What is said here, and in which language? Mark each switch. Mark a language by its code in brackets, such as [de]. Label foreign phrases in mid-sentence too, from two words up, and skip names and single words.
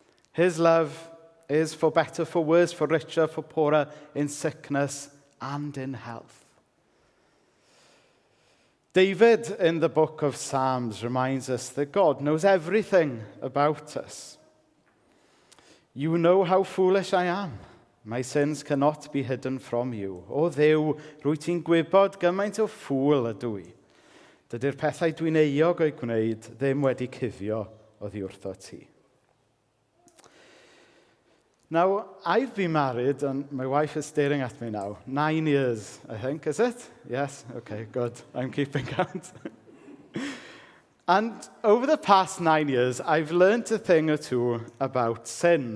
[en] His love is for better, for worse, for richer, for poorer, in sickness and in health. David, in the book of Psalms, reminds us that God knows everything about us. You know how foolish I am. My sins cannot be hidden from you. [cy] O Dduw, rwy ti'n gwybod gymaint o ffwl ydw i. Dydy'r pethau dwi'n euog o'i gwneud ddim wedi cuddio oddi wrtho ti. [en] Now, I've been married, and my wife is staring at me now. 9 years, I think, is it? Yes? Okay, good. I'm keeping count. And over the past 9 years, I've learned a thing or two about sin.